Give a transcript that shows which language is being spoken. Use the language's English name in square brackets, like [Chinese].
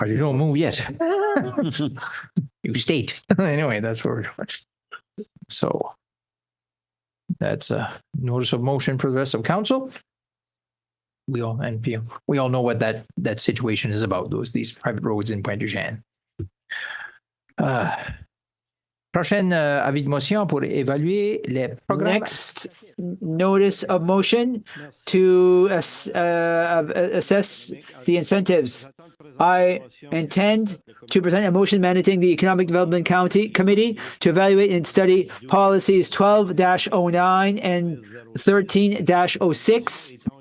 [English] You don't move yet. You state. Anyway, that's what we're doing. So that's a notice of motion for the rest of council. We all know what that situation is about. These private roads in Pointe-du-Chien. [French] Prochaine avis de motion pour évaluer les programmes. [English] Next notice of motion to assess the incentives. I intend to present a motion mandating the Economic Development Committee to evaluate and study policies 12-09 and 13-06.